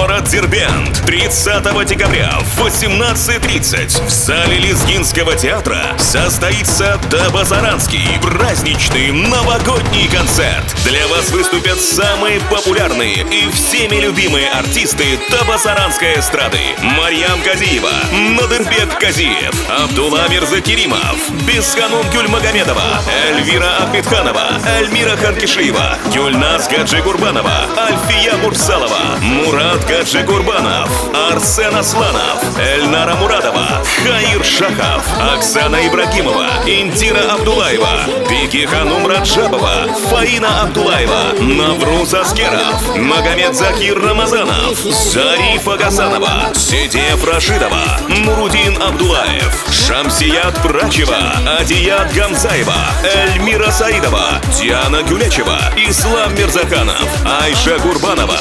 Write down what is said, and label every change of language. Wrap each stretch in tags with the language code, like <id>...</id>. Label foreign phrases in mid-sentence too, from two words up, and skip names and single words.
<ru>Дербент 30 декабря в 18:30 в зале Лезгинского театра состоится Табасаранский праздничный новогодний концерт. Для вас выступят самые популярные и всеми любимые артисты табасаранской эстрады: Марьям Казиева, Надырбек Казиев, Абдулла Мирзакеримов, Бесханум Гюльмагомедова, Эльвира Ахмедханова, Эльмира Ханкишиева, Гюльназ Гаджигурбанова, Альфия Мурсалова, Мурат Гаджигурбанов, Арсен Асланов, Эльнара Мурадова, Хаир Шахов, Оксана Ибрагимова, Индира Абдулаева, Бекиханум Раджабова, Фаина Абдулаева, Навруз Аскеров, Магомед Закир Рамазанов, Зарифа Гасанова, Сидев Рашидова, Нурудин Абдулаев, Шамсият Прачева, Адият Гамзаева, Эльмира Саидова, Диана Гюлечева, Ислам Мирзаханов, Айша Гурбанова.</ru>